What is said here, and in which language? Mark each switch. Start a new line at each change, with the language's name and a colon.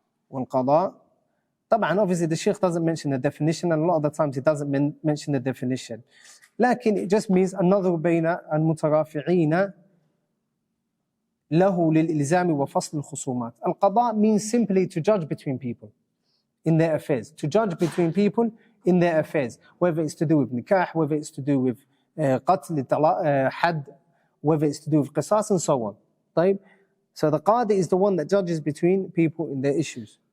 Arabic: والقضاء, طبعا
English: obviously the Shaykh doesn't mention the definition, and a lot of the times he doesn't mention the definition.
Arabic: لكن
English: it just means
Arabic: النظر بين المترافعين له للإلزام وفصل الخصومات.
English: Al-Qada means simply to judge between people in their affairs. To judge between people in their affairs. Whether it's to do with nikah, whether it's to do with qatl, had, whether it's to do with qisas and so on.
Arabic: طيب?
English: So the Qadi is the one that judges between people in their issues.